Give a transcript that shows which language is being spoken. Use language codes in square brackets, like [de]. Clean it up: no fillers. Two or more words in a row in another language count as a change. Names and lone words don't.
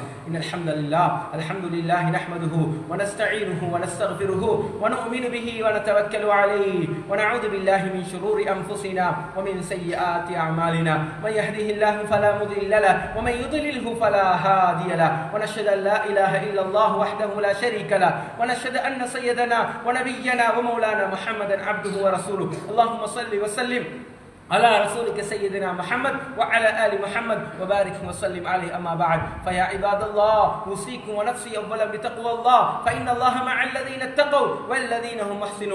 [ar] إن الحمد لله الحمد لله نحمده ونستعينه ونستغفره ونؤمن به ونتوكل عليه ونعوذ بالله من شرور أنفسنا ومن سيئات أعمالنا. من يهده الله فلا مضل له ومن يضلل فلا هادي له. ونشهد أن لا إله إلا الله وحده لا شريك له ونشهد أن سيدنا ونبينا مولانا محمد عبده ورسوله. اللهم صل وسلم على رسولك سيدنا محمد وعلى آل محمد وبارك وسلم عليه. أما بعد فيا عباد الله أوصيكم ونفسي أولا بتقوى الله فإن الله مع الذين اتقوا والذين هم محسنون.